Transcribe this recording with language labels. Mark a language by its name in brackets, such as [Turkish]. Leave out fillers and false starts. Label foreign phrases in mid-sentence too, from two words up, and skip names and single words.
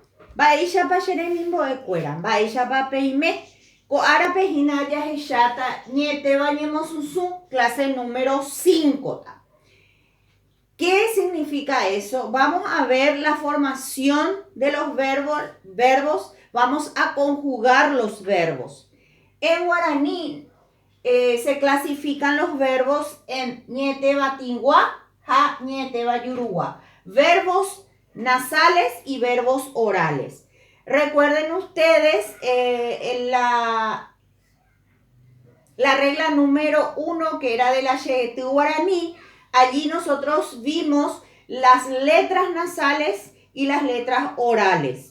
[Guarani] Mba'éichapa che remimbo'ekuéra, mba'éichapa peime. Ko'árape hína jahecháta ñe'ẽtéva ñemosũsũ, [Spanish] clase número 5. ¿Qué significa eso? Vamos a ver la formación de los verbos, vamos a conjugar los verbos. En guaraní se clasifican los verbos en [Guarani] ñe'ẽtéva tingua, ha ñe'ẽtéva yurugua. [Spanish] Verbos nasales y verbos orales. Recuerden ustedes la regla número 1 que era de la [Guarani] Shehetú guaraní. [Spanish] Allí nosotros vimos las letras nasales y las letras orales.